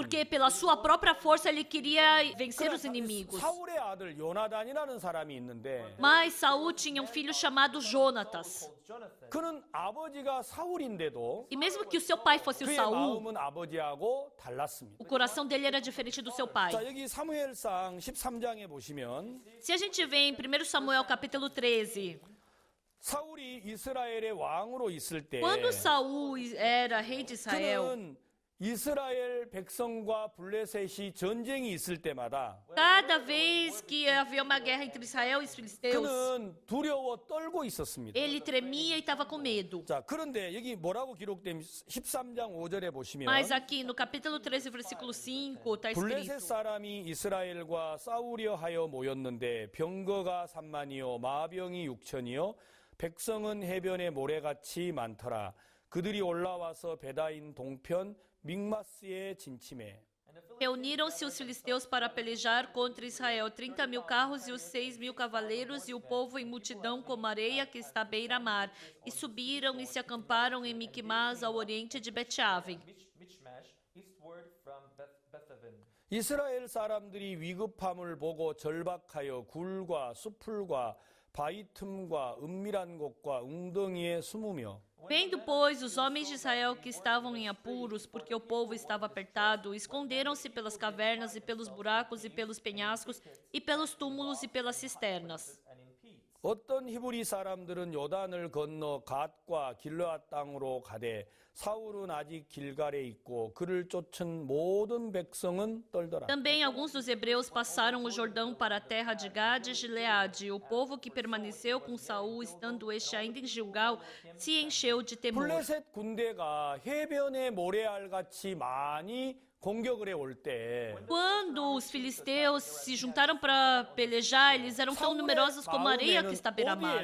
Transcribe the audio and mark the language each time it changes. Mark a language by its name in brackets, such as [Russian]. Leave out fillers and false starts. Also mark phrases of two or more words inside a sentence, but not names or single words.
[Portuguese] Porque pela sua própria força ele queria vencer os inimigos. [Korean] 사울의 아들 요나단이라는 사람이 있는데 [Portuguese] Mas Saul tinha um filho chamado Jonatas. Jonathan, [Korean] 그는 아버지가 사울인데도 [Portuguese] E mesmo que o seu pai fosse o [Korean] 그의 [Portuguese] Saul, [Korean] 마음은 아버지하고 달랐습니다. [Portuguese] o coração dele era diferente do seu pai. [Korean] 자, 여기 사무엘상 13장에 보시면 [Portuguese] Se a gente vê em 1 Samuel capítulo 13, [Korean] 사울이 이스라엘의 왕으로 있을 때 [Portuguese] quando Saul era rei de Israel, [Korean] 그는 이스라엘 백성과 블레셋이 전쟁이 있을 때마다 [Portuguese] cada vez que havia uma guerra entre Israel e os filisteus, [Korean] 그는 두려워 떨고 있었습니다. [Portuguese] ele tremia e estava com medo. [Korean] 자, 그런데 여기 뭐라고 기록된 13장 5절에 보시면 [Portuguese] Mas aqui no capítulo 13, versículo 5, está [Korean] 블레셋 [Portuguese] escrito: [Korean] 사람이 이스라엘과 싸우려 하여 모였는데 병거가 3만이요 마병이 6천이요 백성은 해변에 모래같이 많더라. 그들이 올라와서 베다인 동편 믹마스에 진침해. [Portuguese] Reuniram-se os filisteus para pelejar contra Israel, 30.000 carros e os 6.000 cavaleiros, e o povo em multidão como areia que está à beira-mar. E subiram e se acamparam em Micmas, ao oriente de Bet-Aven. [English] Michmash, eastward from Bethaven. [Korean] 이스라엘 사람들이 위급함을 보고 절박하여 굴과 수풀과 바위 틈과 은밀한 곳과 웅덩이에 숨으며 [Portuguese] Vendo, pois, os homens de Israel que estavam em apuros, porque o povo estava apertado, esconderam-se pelas cavernas e pelos buracos e pelos penhascos e pelos túmulos e pelas cisternas. [English] And in peace. [Korean] 어떤 히브리 사람들은 요단을 건너 갓과 길르앗 땅으로 가되 사울은 아직 길갈에 있고 그를 쫓은 모든 백성은 떨더라. [Portuguese] Também alguns dos hebreus passaram o Jordão para a terra de Gade e Gileade, e o povo que permaneceu com Saul, estando este ainda em Gilgal, se encheu de temor. [Korean] 블레셋 군대가 해변의 모래알같이 많이 공격을 해올 때 [Portuguese] Quando os filisteus se juntaram para pelejar, eles eram tão numerosos como a areia que está à beira-mar.